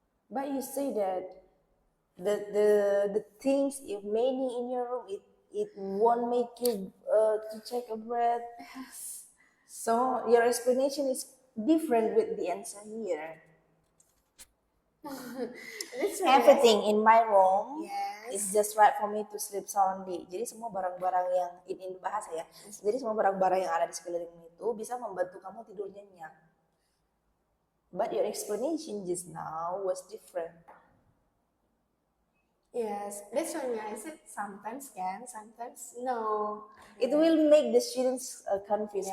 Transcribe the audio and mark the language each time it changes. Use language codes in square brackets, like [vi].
[en] But you say that the things, if many in your room, it won't make you to take a breath. Yes. So your explanation is different with the answer here. Everything in my room Yes. is just right for me to sleep soundly. [id] Jadi semua barang-barang yang ini bahasa ya. Jadi semua barang-barang yang ada di sekelilingmu itu bisa membantu kamu tidur nyenyak. [en] But your explanation just now was different. Yes, that's why I said sometimes can, sometimes no. It will make the students confused